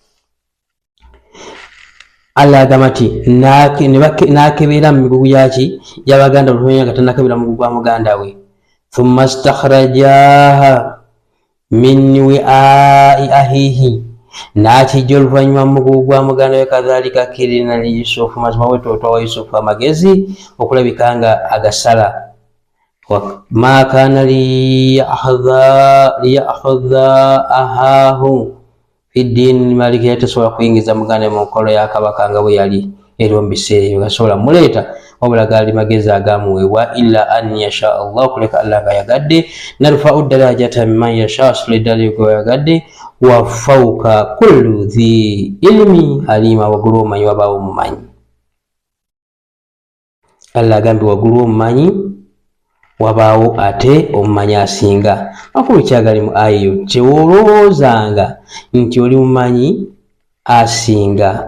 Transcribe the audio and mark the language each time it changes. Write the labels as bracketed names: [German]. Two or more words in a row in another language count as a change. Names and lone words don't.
[Ganda] Allah agamba nti nakebera mu migugu yaki y'abaganda oluvannyuma nga tannakebera mu mugugu gwa muganda we. [Arabic] ثم استخرجها من وعاء أخيه, [Ganda] nakijja oluvannyuma mu mugugu gwa muganda we. [Arabic] كذلك كدنا ل يوسف, [Ganda] mazima bwe tutwa Yusufu amagezi okulabika nga agasala. [Arabic] ما كان ليأخذ أخاه في دين الملك [Ganda] yatasobola kuyingiza muganda mu nkolo ya kabaka nga bwe yali era mu biseera ebyo gasobola muleeta, wabula gali magezi agamuweebwa. [Arabic] إلا أن يشاء الله, [Ganda] kuleka Allah nga yagadde. [Arabic] نرفع درجات من نشاء, [Ganda] asula eddala gwe yagadde. [Arabic] وفوق كل ذي علم عليم, [Ganda] waggulu omumanyi wabaawo omumanyi. Allah agambye waggulu omumanyi wabaawo ate omumanyi asinga. Makulu kyagali mu aya eyo, tewoolowoozanga nti oli mumanyi asinga.